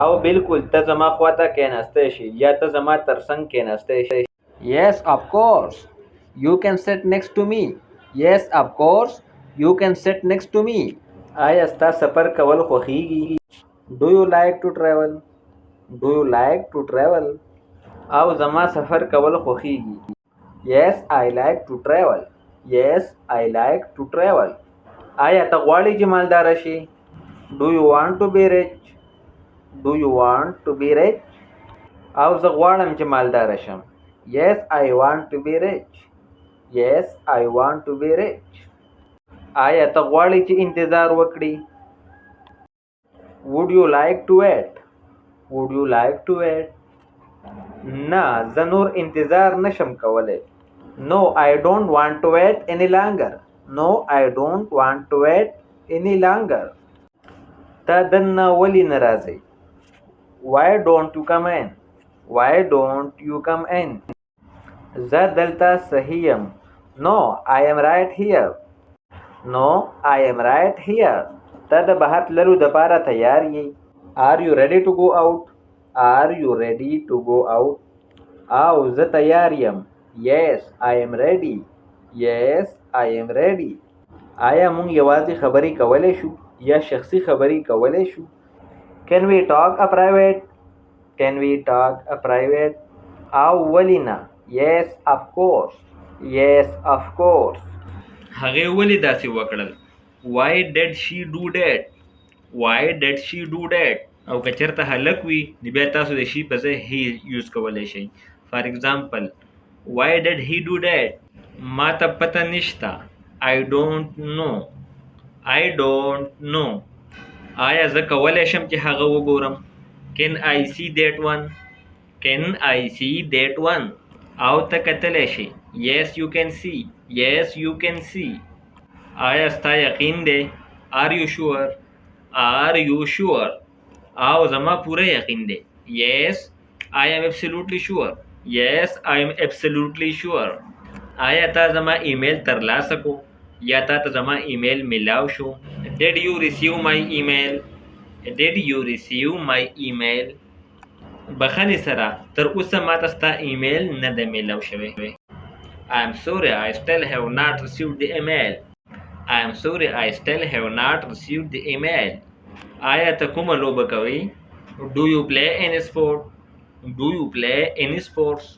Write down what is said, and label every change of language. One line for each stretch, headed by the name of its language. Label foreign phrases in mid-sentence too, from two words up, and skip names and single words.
Pashto: او بالکل ته زما خواته کېناستی شي یا ته زما ترڅنګ کېناستی شي.
English: Yes, of course. You can sit next to me. Yes, of course. You can sit next to me.
Pashto: آیا ستا سفر کول خوښیږي؟
English: Do you like to travel? Do you like to travel?
Pashto: او زما سفر کول خوښیږي.
English: Yes, I like to travel. Yes, I like to travel.
Pashto: آیا ته غواړې چې مالدار شې؟
English: Do you want to be rich? Do you want to be rich?
Pashto: او زه غواړم چې مالدار شم.
English: Yes, I want to be rich. Yes, I want to be rich.
Pashto: آیا ته غواړې چې انتظار وکړې؟
English: Would you like to wait? Would you like to wait?
Pashto: نه زه نور انتظار نشم کولی.
English: No, I don't want to wait any longer. No, I don't want to wait any longer.
Pashto: ته دننه ولې نه راځې؟
English: Why don't you come in? Why don't you come in?
Pashto: زه دلته صحیح یم.
English: No, I am right here. No, I am right here.
Pashto: ته د بهر تللو دپاره تیار یې؟
English: Are you ready to go out? Are you ready to go out?
Pashto: او زه تیار یم.
English: Yes, I am ready. Yes, I am ready.
Pashto: آیا موږ یوازې خبرې کولی شو یا شخصي خبرې کولی شو؟
English: Can we talk a private? Can we talk a private?
Pashto: او ولې نه؟
English: Yes, of course. Yes, of course.
Pashto: هغې ولې داسې وکړل؟
English: Why did she do that? Why did she do that?
Pashto: او که چېرته هلک وي نو بیا تاسو د شي په ځای
English: he use
Pashto: کولی شئ.
English: For example, why did he do that?
Pashto: ما ته پته نشته.
English: I don't know. I don't know.
Pashto: آیا زه کولی شم چې هغه وګورم؟
English: Can I see that one? Can I see that one?
Pashto: او ته کتلی شي.
English: Yes, you can see. Yes, you can see.
Pashto: آیا ستا یقین دی؟
English: Are you sure? Are you sure?
Pashto: او زما پوره یقین دی.
English: Yes, I am absolutely sure. Yes, I am absolutely sure.
Pashto: آیا تا زما ایمیل ترلاسه کو یا تا ته زما ایمیل میلاو شو؟
English: Did you receive my email? Did you receive my email?
Pashto: بخښنې سره تر اوسه ماته ستا ایمیل نه دی میلاو شوی.
English: I am sorry, I still have not received the email. I am sorry, I still have not received the email.
Pashto: آیا ته کومه لوبه کوې؟
English: Do you play any sport? Do you play any sports?